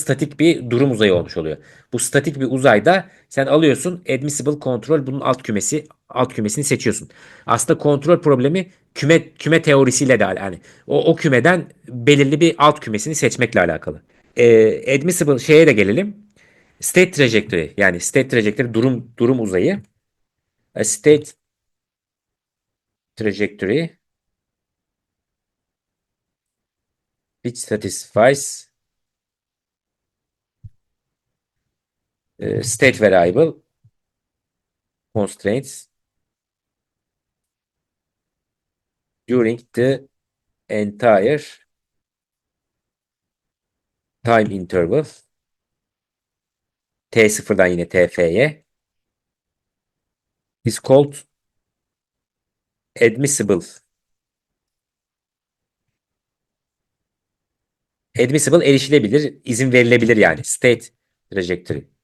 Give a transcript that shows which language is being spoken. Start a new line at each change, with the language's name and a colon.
Turkish: Statik bir durum uzayı olmuş oluyor. Bu statik bir uzayda sen alıyorsun admissible kontrol, bunun alt kümesini seçiyorsun. Aslında kontrol problemi küme teorisiyle de yani o kümeden belirli bir alt kümesini seçmekle alakalı. Admissible şeye de gelelim. State trajectory, yani state trajectory durum uzayı.
English: A state trajectory which satisfies state variable constraints during the entire time interval
Turkish: T0'dan yine TF'ye
English: is called admissible.
Turkish: Admissible erişilebilir, izin verilebilir yani. State trajectory.